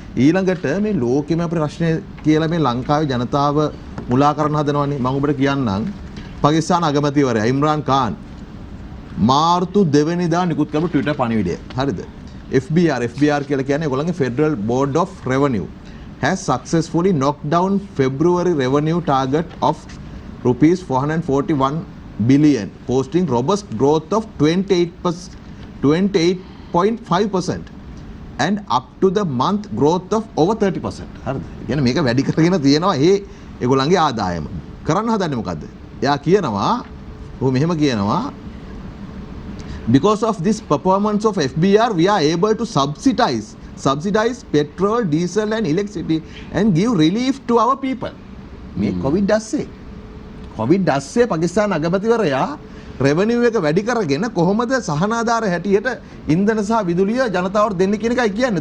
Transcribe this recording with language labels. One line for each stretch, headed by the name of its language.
Sinhala: ඊළඟට මේ ලෝකෙම අපේ ප්‍රශ්නේ කියලා මේ ලංකාවේ ජනතාව මුලා කරන්න හදනවනේ. මම ඔබට කියන්නම්. පාකිස්තාන අගමැතිවරයා ඉම්රාන් ඛාන් මාර්තු 2 වෙනිදා නිකුත් කරපු ට්විටර් පණිවිඩය. හරිද?
English: FBR
Sinhala: කියලා කියන්නේ ඒගොල්ලන්ගේ
English: Federal Board of Revenue has successfully knocked down February revenue target of rupees 441 billion, posting robust growth of 28.5% and up to the month growth of over 30%.
Sinhala: හරිද? කියන්නේ මේක වැඩි කරගෙන තියෙනවා ඒගොල්ලන්ගේ ආදායම. කරන්න හදන්නේ මොකද්ද? එයා කියනවා මෙහෙම කියනවා
English: because of this performance of FBR we are able to subsidize petrol, diesel and electricity and give relief to our people.
Sinhala: මේ කොවිඩ් ඇස්සේ පාකිස්තාන අගමැතිවරයා රෙවෙනියු එක වැඩි කරගෙන කොහොමද සහනාධාර හැටියට ඉන්ධන සහ විදුලිය ජනතාවට දෙන්න කියන එකයි කියන්නේ.